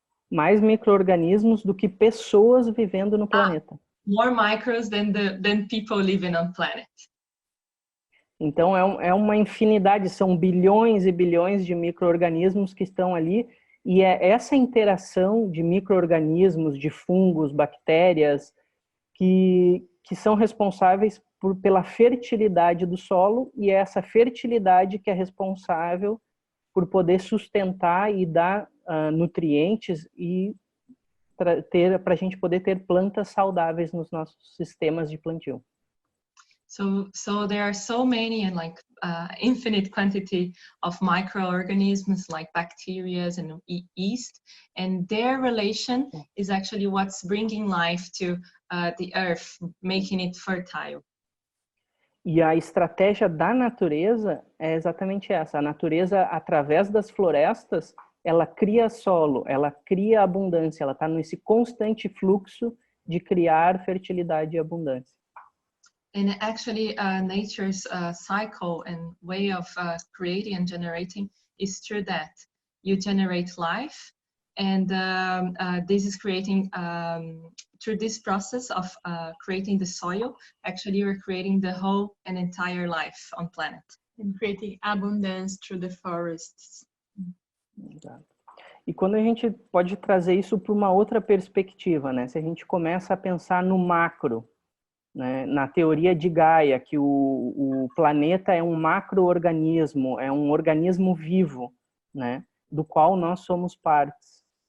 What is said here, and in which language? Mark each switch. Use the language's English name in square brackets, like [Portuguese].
[Portuguese] mais micro-organismos do que pessoas vivendo no planeta. [English] More micros than people living on planet. [Portuguese] Então, é uma infinidade, são bilhões e bilhões de micro-organismos que estão ali, e é essa interação de micro-organismos, de fungos, bactérias, que são responsáveis pela fertilidade do solo, e é essa fertilidade que é responsável por poder sustentar e dar nutrientes e para a gente poder ter plantas saudáveis nos nossos sistemas de plantio. [English] So there are so many and like infinite quantity of microorganisms like bacteria and yeast, and their relation is actually what's bringing life to the earth, making it fertile. [Portuguese] E a estratégia da natureza é exatamente essa. A natureza, através das florestas, ela cria solo, ela cria abundância, ela está nesse constante fluxo de criar fertilidade e abundância. [English] And actually, nature's cycle and way of creating and generating is through that. You generate life, and this is creating, through this process of creating the soil, actually you're creating the whole and entire life on planet. And creating abundance through the forests. [Portuguese] Exato. E quando a gente pode trazer isso para uma outra perspectiva, né? Se a gente começa a pensar no macro, né, na teoria de Gaia, que o planeta é um macro-organismo, é um organismo vivo, né, do qual nós somos partes.